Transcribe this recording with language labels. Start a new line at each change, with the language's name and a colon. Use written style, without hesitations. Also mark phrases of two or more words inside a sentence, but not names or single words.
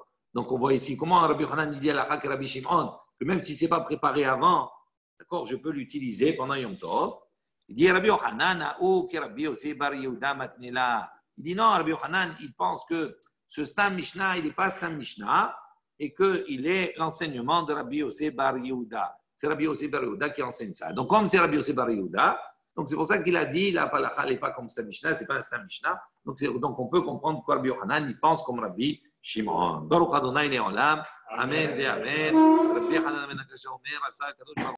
French: Donc, on voit ici comment Rabbi Yochanan dit à la Chak Rabbi Shimon que même si ce n'est pas préparé avant, d'accord, je peux l'utiliser pendant Yom Tov. Il dit Rabbi Yochanan, Rabbi Yossi bar Yehuda matnela. Il dit non, Rabbi Yochanan, il pense que ce
Hebrew: סתם משנה,
French: il n'est pas
Hebrew: סתם משנה
French: et qu'il est l'enseignement de Rabbi Yossi bar Yehuda. C'est Rabbi Yossi bar Yehuda qui enseigne ça. Donc, comme c'est Rabbi Yossi bar Yehuda, donc c'est pour ça qu'il a dit la halakha n'est pas comme
Hebrew: סתם משנה,
French: ce n'est pas un
Hebrew: סתם משנה.
French: Donc, on peut comprendre que Rabbi Yochanan, il pense comme Rabbi Shimon.
Hebrew: ברוך ה' לעולם. אמן ואמן. רבי חנן בן עקשא אומר, רצה הקדוש ברוך